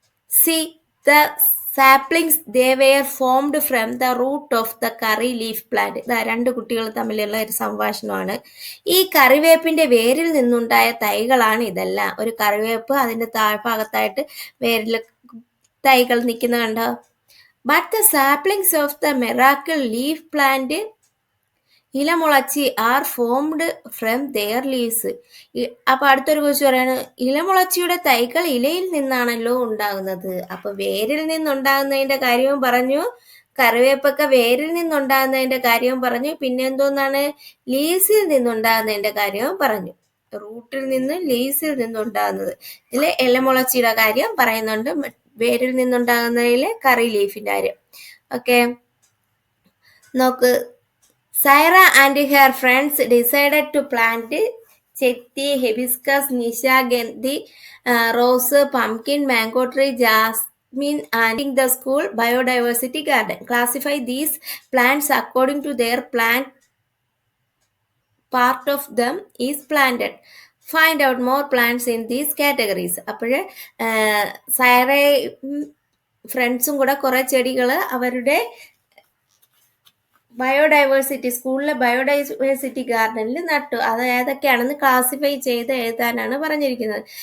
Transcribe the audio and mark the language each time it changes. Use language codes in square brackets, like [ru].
[en] See the saplings, they were formed from the root of the curry leaf plant. [ml] രണ്ട് കുട്ടികൾ തമ്മിലുള്ള ഒരു സംഭാഷണമാണ്. ഈ കറിവേപ്പിന്റെ വേരിൽ നിന്നുണ്ടായ തൈകളാണ് ഇതെല്ലാം. ഒരു കറിവേപ്പ്, അതിന്റെ താഴ്ഭാഗത്തായിട്ട് വേരിൽ തൈകൾ നിൽക്കുന്ന കണ്ടോ? [en] But the saplings of the miracle leaf plant, ഇലമുളച്ചി, are formed from their leaves. [ml] അപ്പൊ അടുത്തൊരു കുറിച്ച് പറയാണ്, ഇലമുളച്ചിയുടെ തൈകൾ ഇലയിൽ നിന്നാണല്ലോ ഉണ്ടാകുന്നത്. അപ്പൊ വേരിൽ നിന്നുണ്ടാകുന്നതിന്റെ കാര്യവും പറഞ്ഞു, കറിവേപ്പൊക്കെ വേരിൽ നിന്നുണ്ടാകുന്നതിന്റെ കാര്യവും പറഞ്ഞു, പിന്നെ എന്തോന്നാണ്, ലീവ്സിൽ നിന്നുണ്ടാകുന്നതിന്റെ കാര്യവും പറഞ്ഞു. റൂട്ടിൽ നിന്ന് ലീവ്സിൽ നിന്നുണ്ടാകുന്നത്. ഇതിൽ ഇലമുളച്ചിയുടെ കാര്യം പറയുന്നുണ്ട്, വേരിൽ നിന്നുണ്ടാകുന്നതിലെ കറി ലീഫിന്റെ കാര്യം. [en] Okay, നോക്ക്. Saira and her friends decided to plant ചെത്തി, hibiscus, നിശാഗന്ധി, rose, pumpkin, mango tree, jasmine and the school biodiversity garden. Classify these plants according to their plant part of them is planted. Find out more plants in these categories. [ml] അപ്പോൾ സൈറയും ഫ്രണ്ട്സും കൂടെ കുറെ ചെടികൾ അവരുടെ biodiversity, സ്കൂളിലെ biodiversity ഗാർഡനിൽ നട്ടു. അത് ഏതൊക്കെയാണെന്ന് ക്ലാസിഫൈ ചെയ്ത് എഴുതാനാണ് പറഞ്ഞിരിക്കുന്നത്.